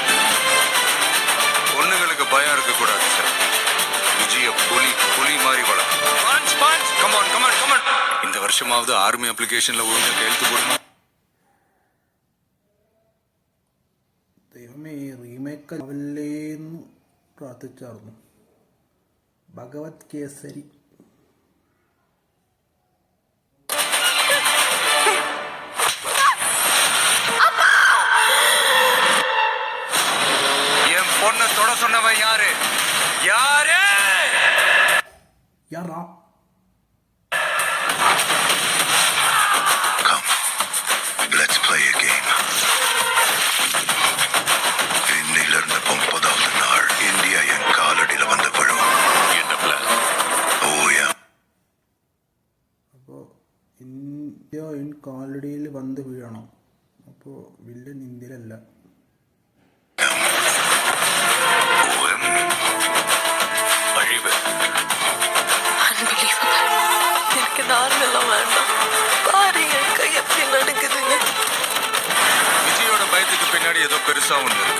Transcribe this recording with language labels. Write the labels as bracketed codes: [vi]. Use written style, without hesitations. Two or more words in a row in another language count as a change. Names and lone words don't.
[ta] பொண்ணுங்களுக்கு பயம் இருக்க கூடாது சார். விஜய புலி மாதிரி வளர்க்கும். இந்த வருஷமாவது [en] army application [ta] ஒழுங்கா கையெழுத்து போடுமா? [ml] ദൈവമേ, റീമേക്ക് ആവില്ലേന്ന് പ്രാർത്ഥിച്ചായിരുന്നു. ഭഗവത് കേസരി. [ta] என் பொண்ணை தொட சொன்னவன் யாரு? யாரு? யாரா? [en] Come, let's play a game. [ta] இன்னிலிருந்து 9வது நாள் இந்தியா என் காலடியில வந்து விழும். என்ன பிளான்? ஓயா. [ml] അപ്പോൾ ഇന്ത്യ എൻ കാലടിയിൽ വന്ന് വീഴണം. അപ്പോൾ വില്ലൻ ഇന്ത്യയിലല്ല. [ta] அழிவு. எனக்கு நார்மலாம் வேண்டாம். பாரு என் கை எப்படி நடக்குதுங்க. விஜயோட பயத்துக்கு பின்னாடி ஏதோ பெருசா ஒண்ணு இருக்கு.